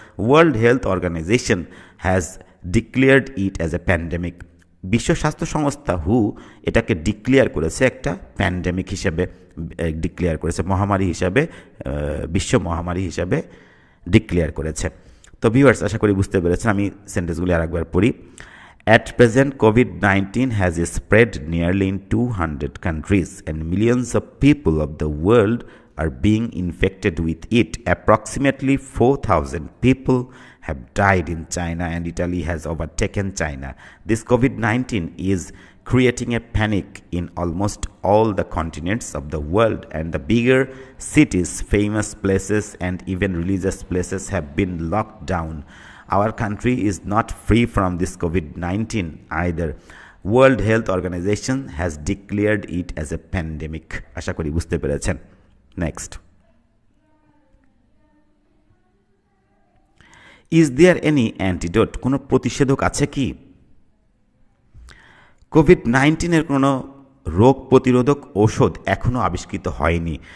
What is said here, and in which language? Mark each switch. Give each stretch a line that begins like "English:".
English: world health organisation has declared it as a pandemic,
Bangla: বিশ্ব স্বাস্থ্য সংস্থা হু এটাকে ডিক্লেয়ার করেছে একটা প্যান্ডেমিক হিসেবে, ডিক্লেয়ার করেছে মহামারী হিসাবে, বিশ্ব মহামারী হিসাবে ডিক্লেয়ার করেছে। তো ভিউয়ার্স, আশা করি বুঝতে পেরেছেন। আমি সেন্টেন্সগুলি আরেকবার পড়ি।
English: At present, COVID-19 has spread nearly in 200 countries, and millions of people of the world are being infected with it. Approximately 4000 people have died in China, and Italy has overtaken China. This COVID-19 is creating a panic in almost all the continents of the world, and the bigger cities, famous places, and even religious places have been locked down. Our country is not free from this COVID-19 either. World Health Organization has declared it as a pandemic.
Bangla: আশা করি বুঝতে পেরেছেন।
English: next, is there any antidote,
Bangla: কোনো প্রতিষেধক আছে কি? COVID-19 কোনো রোগ প্রতিরোধক ঔষধ এখনও আবিষ্কৃত হয়নি।